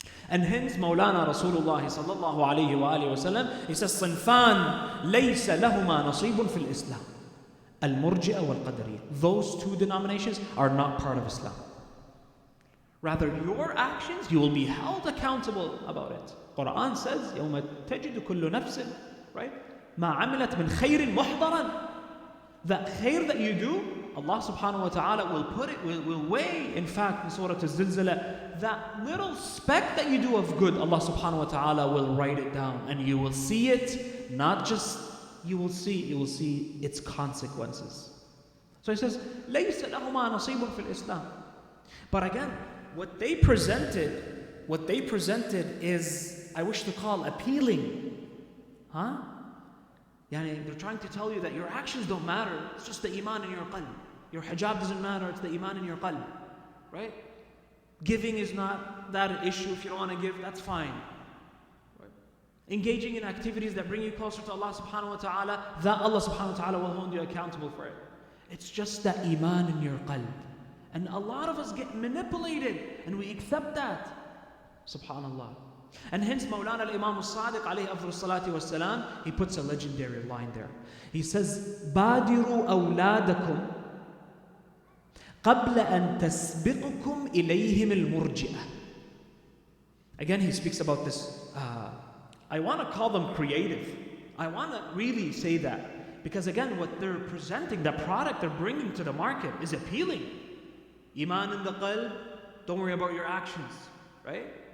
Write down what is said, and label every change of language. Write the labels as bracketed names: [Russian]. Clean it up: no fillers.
[English] And hence [Arabic] Mawlana Rasulullah sallallahu alayhi wa alihi wa sallam, [English] he says, [Arabic] صِنْفَانْ لَيْسَ لَهُمَا نَصِيبٌ فِي الْإِسْلَامِ الْمُرْجِئَةُ وَالْقَدَرِيَّةُ. [English] Those two denominations are not part of Islam. Rather, your actions, you will be held accountable about it. Quran says, [Arabic] يَوْمَ تَجِدُ كُلُّ نَفْسٍ, [English] right? [Arabic] مَا عَمِلَتْ مِنْ خَيْرٍ مُحْضَرًا. [English] That khair that you do, Allah subhanahu wa ta'ala will put it, will weigh. In fact, in Surah Al-Zilzala, that little speck that you do of good, Allah subhanahu wa ta'ala will write it down. And you will see it, not just you will see its consequences. So he says, [Arabic] لَيْسَ لَهُمَا نَصِيبٌ فِي الْإِسْلَامِ. [English] But again, what they presented is, I wish to call, appealing. Huh? They're trying to tell you that your actions don't matter. It's just the iman in your qalb. Your hijab doesn't matter. It's the iman in your qalb. Right? Giving is not that issue. If you don't want to give, that's fine. Right? Engaging in activities that bring you closer to Allah subhanahu wa ta'ala, that Allah subhanahu wa ta'ala will hold you accountable for it. It's just that iman in your qalb. And a lot of us get manipulated and we accept that. Subhanallah. And hence Mawlana al-Imam al-Sadiq alayhi afdal salati wa salam, he puts a legendary line there. He says, [Arabic] بَادِرُوا أَوْلَادَكُمْ قَبْلَ أَن تَسْبِقُكُمْ إِلَيْهِمِ الْمُرْجِئَةِ. [English] Again, he speaks about this. I want to call them creative. I want to really say that. Because again, what they're presenting, the product they're bringing to the market is appealing. Iman in the qalb, don't worry about your actions. Right?